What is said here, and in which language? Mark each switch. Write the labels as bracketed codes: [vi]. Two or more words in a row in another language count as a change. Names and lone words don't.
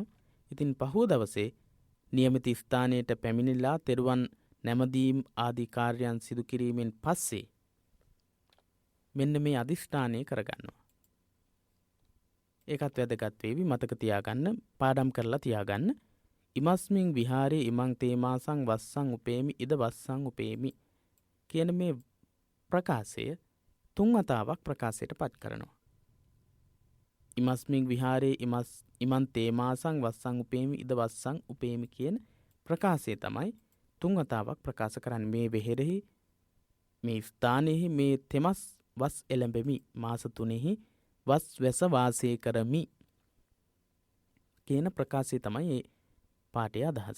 [si] ඉතින් පහුව දවසේ නියමිත ස්ථානයට පැමිණිලා තෙරුවන් නැමදීම් ආදී කාර්යයන් සිදු කිරීමෙන් පස්සේ මෙන්න මේ අදිෂ්ඨානය කරගන්නවා. ඒකත් වැදගත් වේවි. මතක තියාගන්න, පාඩම් කරලා තියාගන්න. [pi] ඉමස්මින් විහාරේ ඉමං තේමාසං වස්සං උපේමි ඉද වස්සං උපේමි [si] කියන මේ ප්‍රකාශය 3 වතාවක් ප්‍රකාශයට පත් කරනවා. [pi] ඉමස්මින් විහාරේ ඉමං තේමාසං වස්සං උපේමි ඉද වස්සං උපේමි [si] කියන ප්‍රකාශය තමයි 3 වතාවක් ප්‍රකාශ කරන්නේ. මේ වෙහෙරෙහි මේ ස්ථානයේ මේ තෙමස් වස් එළඹෙමි, මාස 3 වස් වැස වාසය කරමි කියන ප්‍රකාශය තමයි මේ පාඨයේ අදහස.